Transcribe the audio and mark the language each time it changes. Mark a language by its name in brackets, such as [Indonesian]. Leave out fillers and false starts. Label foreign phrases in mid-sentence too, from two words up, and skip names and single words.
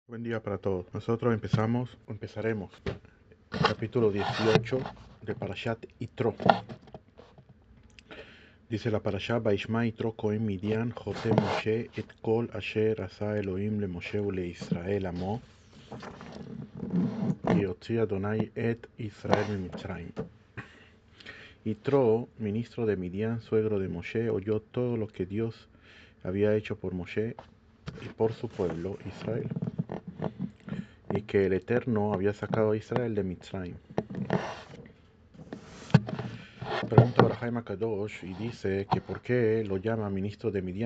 [Spanish] Buen día para todos. Nosotros empezaremos el capítulo 18 de Parashat Yitro. Dice la Parashat: [Hebrew] וישמע יתרו כהן מדין חותן משה את כל אשר עשה אלהים למשה ולישראל עמו הוציא אדני את ישראל ממצרים. [Spanish] Yitro, ministro de Midian, suegro de Moshe, oyó todo lo que Dios había hecho por Moshe y por su pueblo Israel, y que el Eterno había sacado a Israel de Mitzrayim. Pregunta ahora Jaime Kadosh y dice que por qué lo llama ministro de Midian.